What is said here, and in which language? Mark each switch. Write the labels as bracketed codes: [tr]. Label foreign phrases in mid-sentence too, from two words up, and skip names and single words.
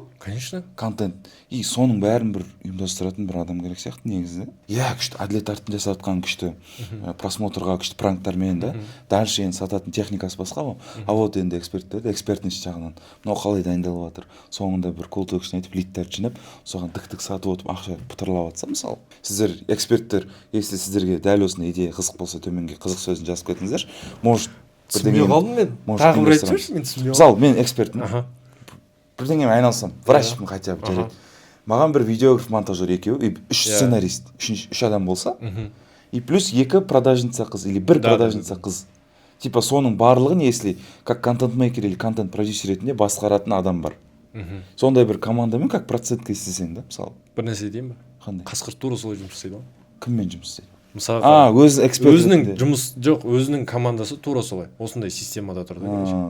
[ru] Конечно. Контент. [kk] И соның бәрін бір ұйымдастыратын бір адам керек сияқты негізі. Иә, күшті әділет артын жасатқан күшті просмотрға күшті пранктармен да. Дальше енді сататын техникасы басқа ғой. [ru] А вот [kk] енді эксперттерді экспертность жағынан мынау қалай дайындалып жатыр. Соңында бір [en] call to action [kk] айтып лидтер жинап, соған дік сатып отырып ақша пұтырлап жатса, мысалы. Сіздер эксперттер, если сіздерге дәл осындай идея қызық болса, төменге қызық сөзін жазып кетіңіздер. [ru] Может [kk] түсінбей қалдым мен. Тағы бір айтып жүрші, мен түсінбей қалдым. Мысалы, мен экспертпін. Бірдеңемен айналсам, врачпын [ru] хотя бы [kk] жарайды. Маған бір видеограф, монтажер екеу, и үш сценарист, үш адам болса, и плюс екі продажница қыз, или бір продажница қыз. Типа соның барлығын, [ru] если как контент-мейкер или контент-продюсер [kk] ретінде басқаратын адам бар. Сондай бір командамен как процентке істесең да, мысалы. Бір нәрсе дейін ба? Қандай? Қасқыр тура солай жұмыс істейді ғой. Кіммен жұмыс істейді? Мысалға, өзі эксперт. Өзінің жұмыс жоқ, өзінің командасы тура солай. Осындай системада тұр да.